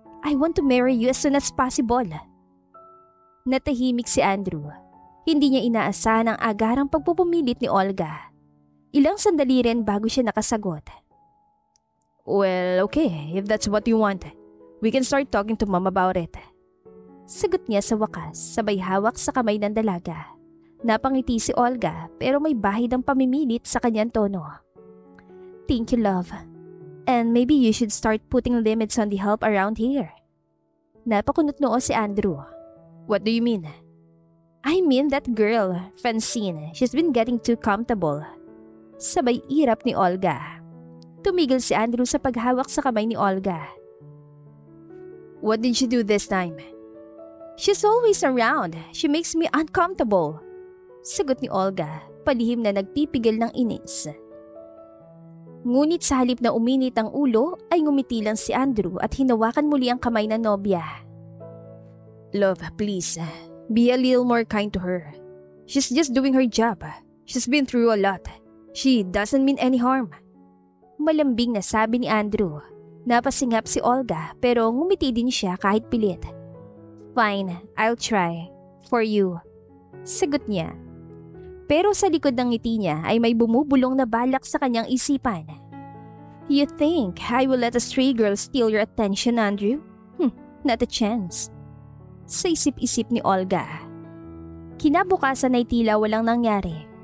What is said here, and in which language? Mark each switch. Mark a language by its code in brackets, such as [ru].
[en] I want to marry you as soon as possible. [tl] Natahimik si Andrew. Hindi niya inaasahan ang agarang pagpupumilit ni Olga. Ilang sandali rin bago siya nakasagot. [en] Well, okay, if that's what you want, we can start talking to Mom about it. [tl] Sagot niya sa wakas, sabay hawak sa kamay ng dalaga. Napangiti si Olga pero may bahid ang pamimilit sa kanyang tono. [en] Thank you, love. And maybe you should start putting limits on the help around here. [tl] Napakunot noo si Andrew. [en] What do you mean? I mean that girl, Francine. She's been getting too comfortable. [tl] Sabay irap ni Olga. Tumigil si Andrew sa paghawak sa kamay ni Olga. [en] What did she do this time? She's always around. She makes me uncomfortable. [tl] Sagot ni Olga, palihim na nagpipigil ng inis. Ngunit sa halip na uminit ang ulo, ay ngumiti lang si Andrew at hinawakan muli ang kamay ng nobya. [en] Love, please. Be a little more kind to her. She's just doing her job. She's been through a lot. She doesn't mean any harm. [tl] Malambing na sabi ni Andrew. Napasingap si Olga pero ngumiti din siya kahit pilit. [en] Fine, I'll try. For you. [tl] Sagot niya. Pero sa likod ng ngiti niya ay may bumubulong na balak sa kanyang isipan. [en] You think I will let a stray girl steal your attention, Andrew? Not a chance. [tl] Sa isip-isip ni Olga. Kinabukasan ay tila walang nangyari.